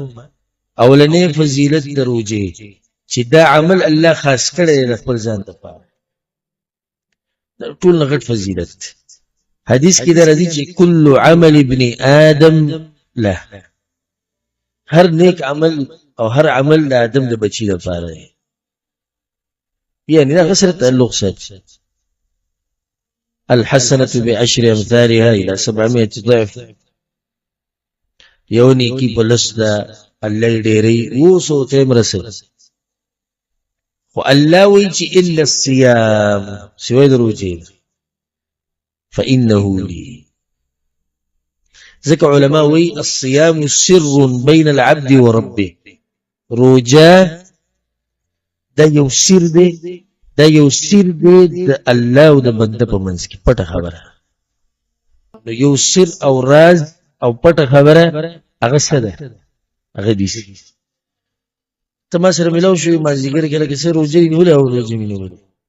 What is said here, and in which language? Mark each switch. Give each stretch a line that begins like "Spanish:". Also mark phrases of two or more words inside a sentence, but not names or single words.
Pashto: اولنۍ فضیلت د روزې چې دا عمل الله خاص کړی دی د خپل ځان دپاره، دا ټول نه غټ فضیلت. حدیث کې دا راځي چې
Arabic: کل عمل ابن آدم له،
Pashto: هر نیک عمل او هر عمل د آدم د بچي دپاره دی، یعنې دا هغه سره تعلق ساتي.
Arabic: الحسنة بعشر أمثالها إلى 700 ضعف.
Pashto: یو نیکی په لس ده الله ډېرې 200 ته مرسي. خو الله وایي چې
Arabic: الا الصيام،
Pashto: سوای د روزې،
Arabic: فإنه لي.
Pashto: ځکه علما وایي
Arabic: الصيام سر بين العبد وربه.
Pashto: روزه دا یو سر دی، دا یو سر دی د الله او د بنده په منځ کې، پټه خبره. نو یو سر او راز او پټه خبره هغه څه ده؟ هغه دې ته ما سره ملاو شوې مازدیګر کې لکه څه روزې نیولې او روزې مې نیولې.